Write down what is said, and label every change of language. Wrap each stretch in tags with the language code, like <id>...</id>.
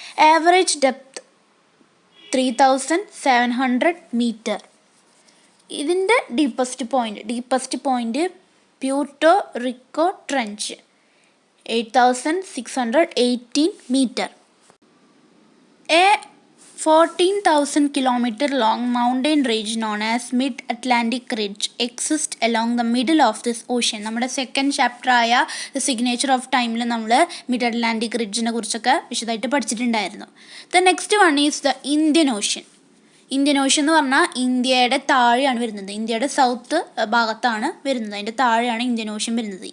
<ml>Average depth 3700 metre. ഇതിൻ്റെ deepest point Puerto Rico trench 8618 metre.</ml> <en>A 14,000 kilometer long mountain range known as Mid-Atlantic Ridge exists along the middle of this ocean.</en> <ml>നമ്മുടെ second chapter ആയ the signature of ടൈമിൽ നമ്മൾ mid Atlantic റിഡ്ജിനെ കുറിച്ചൊക്കെ വിശദമായിട്ട് പഠിച്ചിട്ടുണ്ടായിരുന്നു.</ml> <en>The next one is the Indian ocean.</en> <ml>Indian ocean എന്ന് പറഞ്ഞാൽ ഇന്ത്യയുടെ താഴെയാണ് വരുന്നത്, ഇന്ത്യയുടെ സൗത്ത് ഭാഗത്താണ് വരുന്നത്, അതിൻ്റെ താഴെയാണ് ഇന്ത്യൻ ഓഷ്യൻ വരുന്നത്.</ml>